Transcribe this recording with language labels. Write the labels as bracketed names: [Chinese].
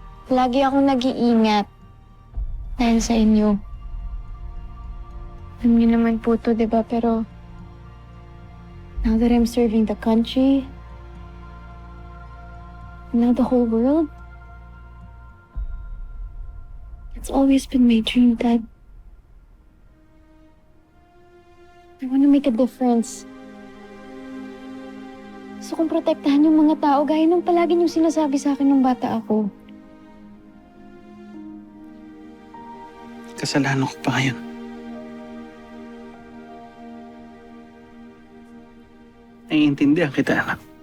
[Filipino] Lagi akong nag-iingat dahil sa inyo. Alam niyo naman po to, di ba? Pero [English] now that I'm serving the country, now the whole world, it's always been my dream, Dad. I want to make a difference. [Filipino] Gusto kong protektahan yung mga tao gaya ng palagi niyong sinasabi sa akin nung bata ako. Kasalanan ko pa ngayon. Naiintindihan kita, anak.